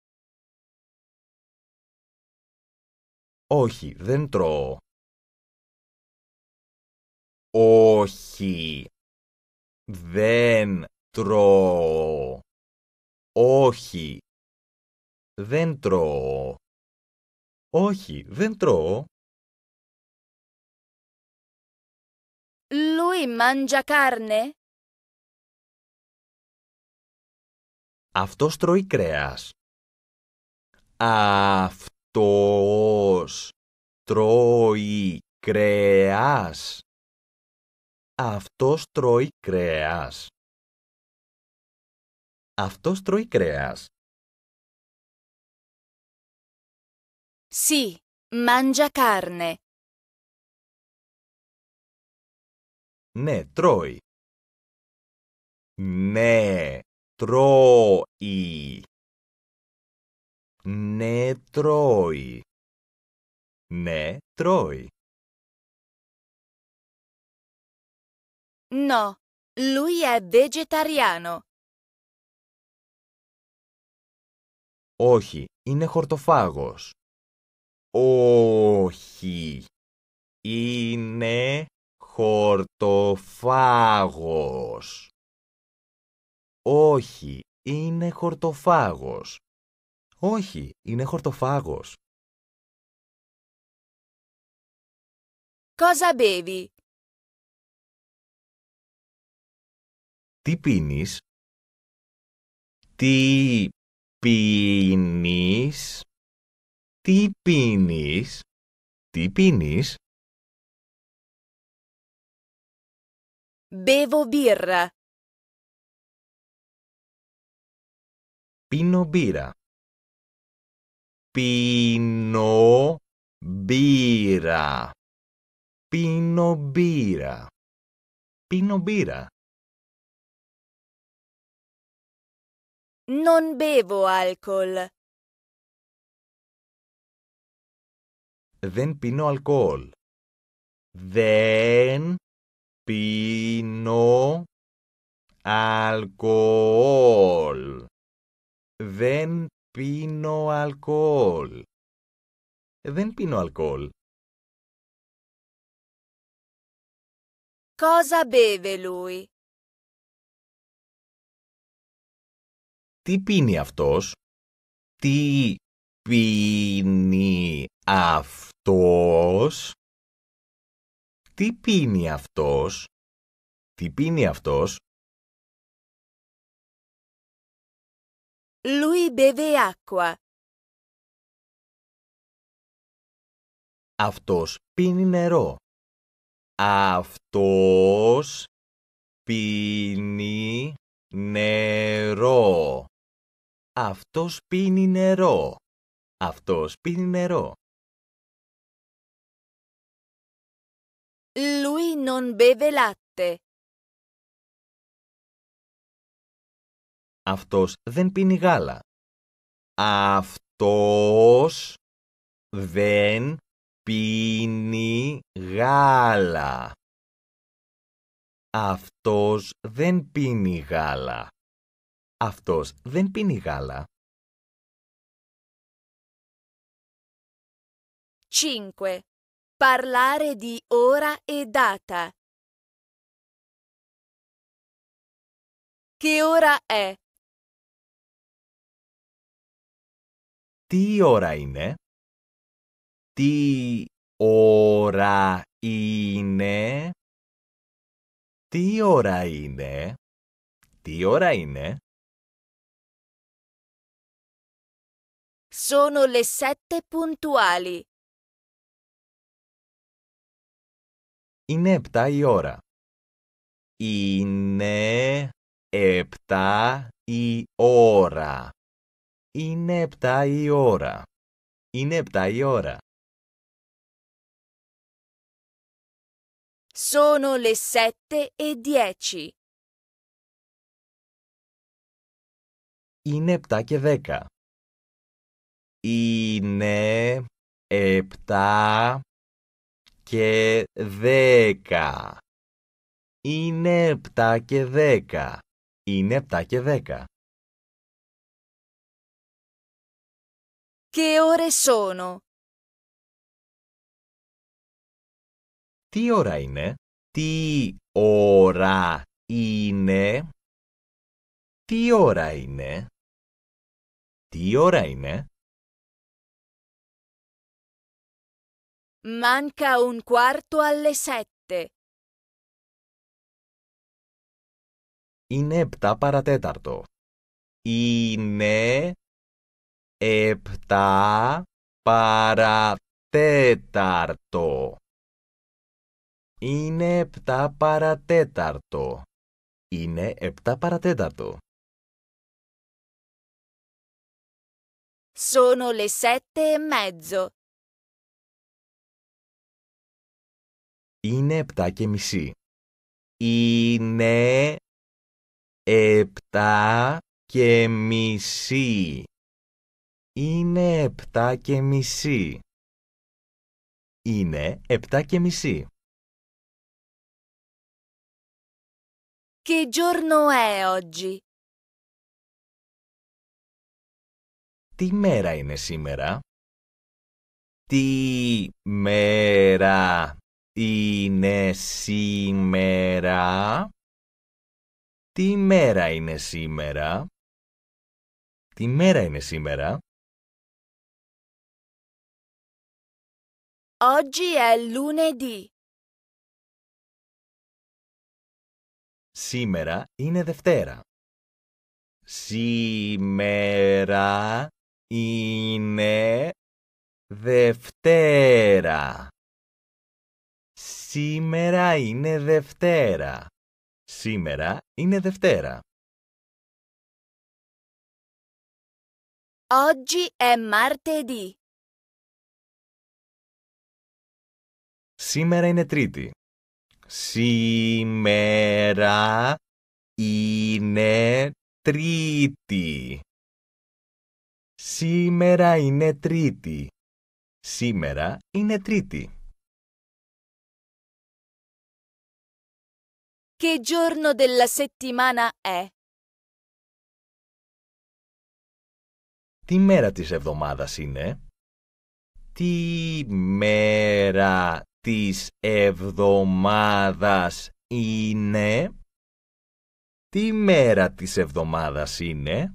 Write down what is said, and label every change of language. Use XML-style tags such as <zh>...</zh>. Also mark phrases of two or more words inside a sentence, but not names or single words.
<el>Όχι, δεν τρώω. Όχι. Δεν τρώω. Όχι. Δεν τρώω. Όχι, δεν τρώω.</el> <it>Lui mangia carne?</it> <el>Αυτός τρώει κρέας. Αυτός τρώει κρέας. Αυτός τρώει κρέας. Αυτός τρώει κρέας.</el> <it>Sì, mangia carne.</it> <el>Ναι, τρώει. Ναι, τρώει. Ναι, τρώει. Ναι, τρώει.</el> <it>No, lui è vegetariano.</it> <el>Όχι, είναι χορτοφάγος. Όχι, είναι χορτοφάγος. Όχι, είναι χορτοφάγος. Όχι, είναι χορτοφάγος.</el> <it>Cosa bevi?</it> <el>Τι πίνεις? Τι πίνεις? Τι πίνεις? Τι πίνεις?</el> <it>Bevo birra.</it> <el>Πίνω μπύρα. Πίνω μπύρα. Πίνω μπύρα. Πίνω μπύρα.</el> <it>Non bevo alcol.</it> <el>Δεν πίνω αλκοόλ. Δεν πίνω αλκοόλ. Δεν πίνω αλκοόλ. Δεν πίνω αλκοόλ.</el> <it>Cosa beve lui?</it> <el>Τι πίνει αυτός? Τι πίνει αυτός? Τι πίνει αυτός? Τι πίνει αυτός?</el> <it>Lui beve acqua.</it> <el>Αυτός πίνει νερό. Αυτός πίνει νερό. Αυτός πίνει νερό. Αυτός πίνει νερό.</el> <it>Lui non beve latte.</it> <el>Αυτός δεν πίνει γάλα. Αυτός δεν πίνει γάλα. Αυτός δεν πίνει γάλα. Αυτός δεν πίνει γάλα. 5.</el> <it>Parlare di ora e data. Che ora è?</it> <el>Τι ώρα είναι? Τι ώρα είναι? Τι ώρα είναι? Τι ώρα είναι?</el> <it>Sono le 7 puntuali.</it> <el>Είναι 7 η ώρα. Είναι 7 η ώρα. Είναι 7 η ώρα. Είναι 7 η ώρα.</el> <it>Sono le 7:10.</it> <el>Είναι 7 και 10. Είναι 7 και 10. Είναι 7 και 10. Είναι 7 και 10.</el> <it>Che ore sono?</it> <el>Τι ώρα είναι? Τι ώρα είναι? Τι ώρα είναι? Τι ώρα είναι?</el> <it>Manca un quarto alle 7.</it> <el>Είναι 7 παρατέταρτο. Είναι 7 παρατέταρτο. Είναι 7 παρατέταρτο. Είναι 7 παρατέταρτο.</el> <it>Sono le 7:30.</it> <el>Είναι 7 και μισή. Είναι 7 και μισή. Είναι 7 και μισή. Είναι 7 και μισή.</el> <it>Che giorno è oggi?</it> <el>Τι μέρα είναι σήμερα? Τι μέρα είναι σήμερα? Τι μέρα είναι σήμερα? Τι μέρα είναι σήμερα?</el> <it>Oggi è lunedì.</it> <el>Σήμερα είναι Δευτέρα. Σήμερα είναι Δευτέρα. Σήμερα είναι Δευτέρα. Σήμερα είναι Δευτέρα.</el> <it>Oggi è martedì.</it> <el>Σήμερα είναι Τρίτη. Σήμερα είναι Τρίτη. Σήμερα είναι Τρίτη. Σήμερα είναι Τρίτη.</el> <it>Che giorno della settimana è?</it> <el>Τι μέρα της εβδομάδας είναι? Τι μέρα της εβδομάδας είναι? Τι μέρα της εβδομάδας είναι?</el>